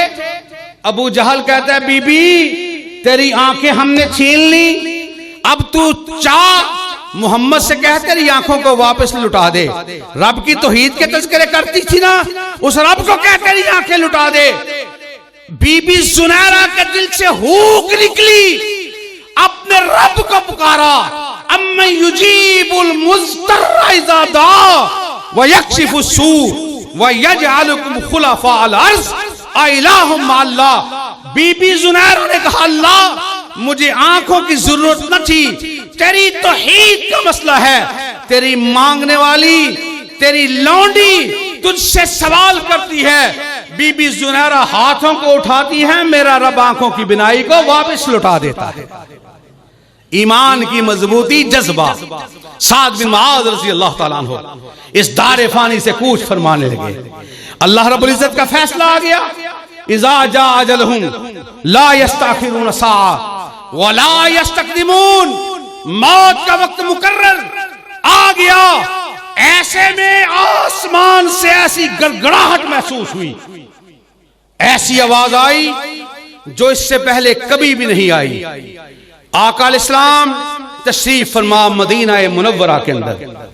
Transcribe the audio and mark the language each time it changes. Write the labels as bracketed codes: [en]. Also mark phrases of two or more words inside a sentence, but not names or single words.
[hi] अबू जहल कहता है, बीबी तेरी आंखें हमने छीन ली, अब तू चाह मोहम्मद से कह तेरी आंखों को वापस लुटा दे। रब की तौहीद के तज़किरे करती थी ना, उस रब को कह तेरी आंखें लुटा दे। बीबी सुनैरा के दिल से हूक निकली, अपने रब को पुकारा, [ar] أمن يجيب المضطر إذا دعاه ويكشف السوء ويجعلكم خلفاء الأرض أإله مع الله. [hi] बीबी जुनैरा ने कहा, अल्लाह मुझे आंखों की जरूरत न थी, तेरी तौहीद का मसला है। तेरी मांगने वाली, तेरी लौंडी तुझसे सवाल करती है। बीबी जुनैरा हाथों को उठाती है, मेरा रब आंखों की बिनाई को वापस लुटा देता है। ईमान की मजबूती, जज्बा। साद बिन मुआज [ar] رضي الله تعالى عنه [hi] इस दारे फानी से कूच फरमाने लगे। [ar] الله رب العزة [hi] का फैसला आ गया, [ar] إذا جاء أجلهم لا يستأخرون ساعة ولا يستقدمون. [hi] मौत का वक्त मुकर्रर आ गया। ऐसे में आसमान से ऐसी गड़गड़ाहट महसूस हुई, ऐसी आवाज आई जो इससे पहले कभी भी नहीं आई। आका अलैहिस्सलाम तशरीफ फरमा मदीना मुनव्वरा के अंदर।